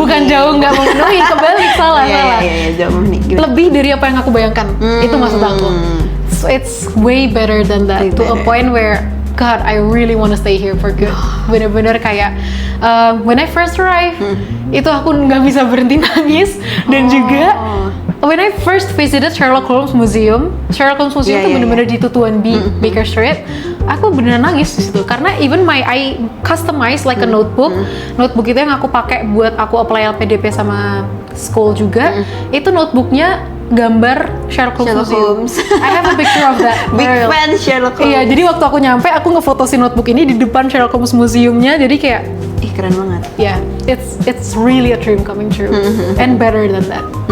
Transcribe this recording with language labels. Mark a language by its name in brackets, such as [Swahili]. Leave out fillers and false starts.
[Indonesian] Bukan jauh nggak memenuhi, kebalik salah. Iya, jauh memenuhi. Lebih dari apa yang aku bayangkan. Itu maksud aku. [English] So it's way better than that, to a point where God, I really want to stay here for good. [Indonesian] Bener-bener kayak [English] when I first arrived, [Indonesian] itu aku nggak bisa berhenti nangis. Dan juga [English] when I first visited [Indonesian] Sherlock Holmes Museum itu bener-bener di Tutuan B, Baker Street. Aku beneran nangis di situ karena [English] even I customize like a notebook. [Indonesian] Notebook itu yang aku pakai buat aku apply LPDP sama school juga. Itu notebooknya gambar Sherlock Holmes. [English] I have a picture of that. Big fan Sherlock Holmes. [Indonesian] Iya, jadi waktu aku nyampe, aku ngefoto si notebook ini di depan Sherlock Holmes Museumnya. Jadi kayak, keren banget. [English] Yeah, it's really a dream coming true, and better than that.